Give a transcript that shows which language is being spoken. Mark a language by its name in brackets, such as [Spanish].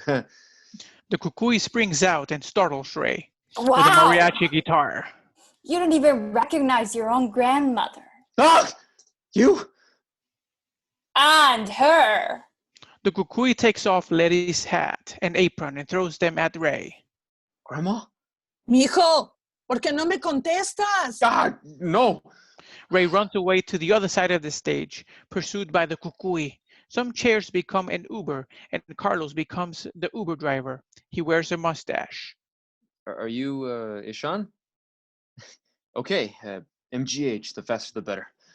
[English] The CUCUY springs out and startles Ray with a Wow! mariachi guitar. You don't even recognize your own grandmother. Ah! You? And her. The CUCUY takes off Letty's hat and apron and throws them at Ray. Grandma? [Spanish] Mijo, ¿por qué no me contestas? [English] God, no. Ray runs away to the other side of the stage, pursued by the CUCUY. Some chairs become an Uber, and Carlos becomes the Uber driver. He wears a mustache. Are you, Ishan? Okay, MGH, the faster the better.